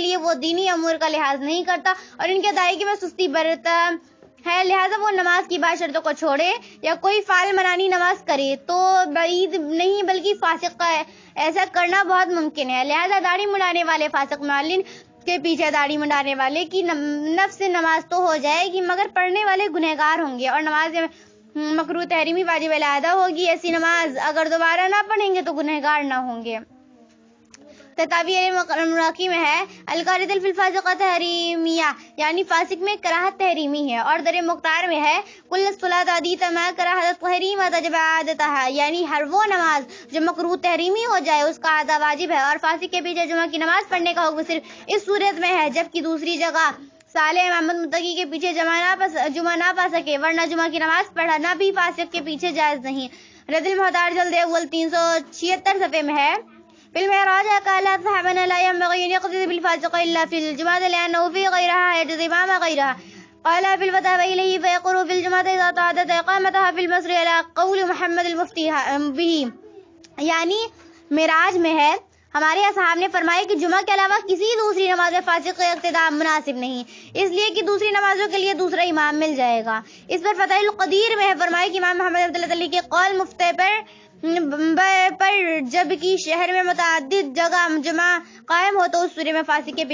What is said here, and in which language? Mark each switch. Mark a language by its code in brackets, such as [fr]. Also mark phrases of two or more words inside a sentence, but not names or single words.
[ur] لیے وہ دینی امور کا لحاظ نہیں کرتا اور ان کی ادائیگی میں سستی برتتا ہے، لہذا وہ نماز کی بعض شرطوں کو چھوڑے یا کوئی فعل منانی نماز کرے تو بعید نہیں بلکہ فاسق کا ایسا کرنا بہت ممکن ہے، لہذا داڑھی منڈانے والے فاسق معلن کے پیچھے داڑھی منڈانے والے کی نفس نماز تو ہو جائے گی مگر پڑھنے والے گنہگار ہوں گے اور نماز مکروہ تحریمی واجب علیحدہ ہوگی، ایسی نماز اگر دوبارہ نہ پڑھیں گے تو گنہگار نہ ہوں گے۔ تتابی مراقی میں ہے [ar] القارۃ فی الفاسقہ تحریمیہ [ur] یعنی فاسق میں کراہت تحریمی ہے، اور در مختار میں ہے [ar] کل الصلاۃ عدیۃ ما کراہت تحریم تجب عادتھا [ur] یعنی ہر وہ نماز جو مکروہ تحریمی ہو جائے اس کا ادا واجب ہے، اور فاسق کے پیچھے جمعہ کی نماز پڑھنے کا حکم صرف اس صورت میں ہے جبکہ دوسری جگہ صالح امامت متقی کے پیچھے جمعہ نہ پا سکے، ورنہ جمعہ کی نماز پڑھنا بھی فاسق کے پیچھے جائز نہیں۔ رد المحتاج جلد اول 376 صفحے میں ہے [ar] فی المعراج قال صحابنا لا ينبغي ان يقتدي بالفاسق الا في الجمعة لانه في غيرها يجوز امام غيرها، قال في الفتاوى اليه فيقر في الجمعة اذا تعدت اقامتها في المصر على قول محمد المفتي به، [ur] یعنی معراج میں ہے ہمارے اصحاب نے فرمایا کہ جمعہ کے علاوہ کسی دوسری نماز میں فاسق کا اقتداء مناسب نہیں، اس لیے کہ دوسری نمازوں کے لیے دوسرا امام مل جائے گا۔ اس پر فتح القدیر میں ہے فرمایا کہ امام محمد عبداللہ علی کے قول مفتی پر جب کہ شہر میں متعدد جگہ جمعہ قائم ہو تو اس صورت میں فاسق کے